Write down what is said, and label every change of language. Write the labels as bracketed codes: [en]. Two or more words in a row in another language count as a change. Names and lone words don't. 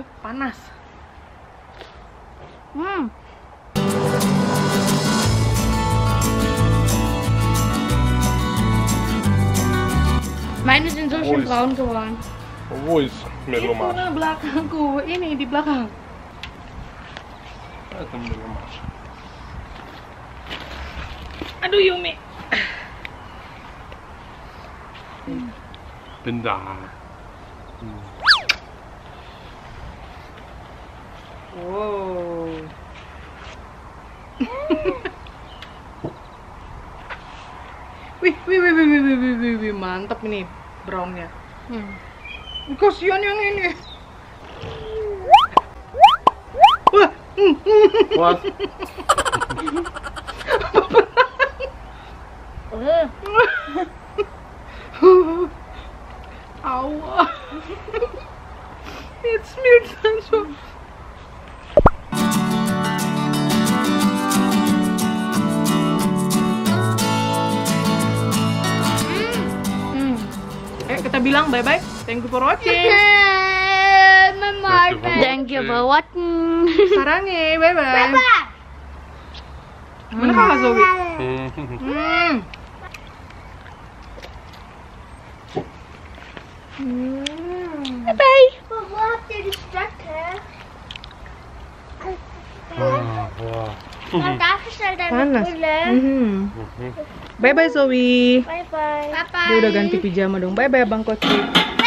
[id] Panas. [de] Meine sind so schön Ruhig. braun geworden. Wo ist Melomarsch? [id] Itu belakangku, ini di belakang. [de] Da ist ein Melomarsch. [id] Aduh, Yumi. [de] Bin da. Wow. [id] Wih, mantap ini brownnya. Kasihan yang ini. Wah, [de] Was? aua. [en] It smells so. [id] Kita bilang bye-bye. [en] Thank you for watching. Mama, Thank you for watching. [id] Sarangnya, bye-bye. Mana kakak Zoe? [en] Bye. [de] Mama, habt ihr die Strecke? Darf ich schnell deine [id] Panas. [de] Brille? [en] Bye-bye Zoe. Bye bye. Bye bye. [id] Dia udah ganti pijama dong. Bye-bye Bang Koci.